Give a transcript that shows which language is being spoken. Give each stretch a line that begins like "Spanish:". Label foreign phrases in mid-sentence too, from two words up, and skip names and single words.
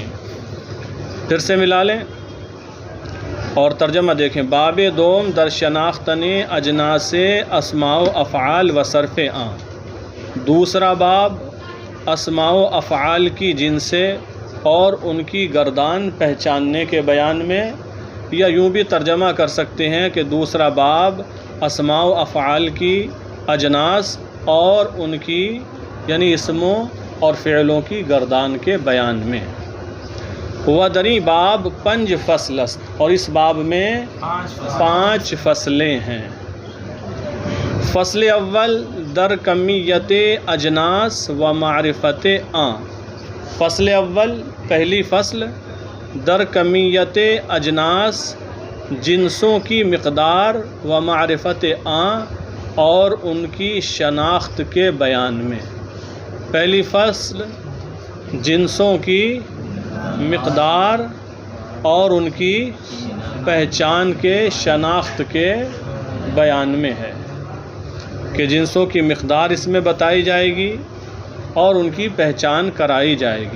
Urdu: پھر سے ملا لیں اور ترجمہ دیکھیں۔
Persian: باب دوم در شناختن اجناس اسماء و افعال و صرف آں،
Urdu: دوسرا باب اسماء و افعال کی جنسیں اور ان کی گردان پہچاننے کے بیان میں، یا یوں بھی ترجمہ کر سکتے ہیں کہ دوسرا باب اسماء و افعال کی اجناس اور ان کی یعنی اسموں اور فعلوں کی گردان کے بیان میں۔
Persian: ودری باب پنج فصل است،
Urdu: اور اس باب میں 5 فصلیں ہیں۔
Persian: فصل اول در کمیت اجناس و معرفت آں۔ فصل اول
Urdu: پہلی فصل
Persian: در کمیت اجناس
Urdu: جنسوں کی مقدار
Persian: و معرفت آں
Urdu: اور ان کی شناخت کے بیان میں۔ پہلی فصل جنسوں کی مقدار اور ان کی پہچان کے شناخت کے بیان میں ہے کہ جنسوں کی مقدار اس میں بتائی جائے گی اور ان کی پہچان کرائی جائے گی۔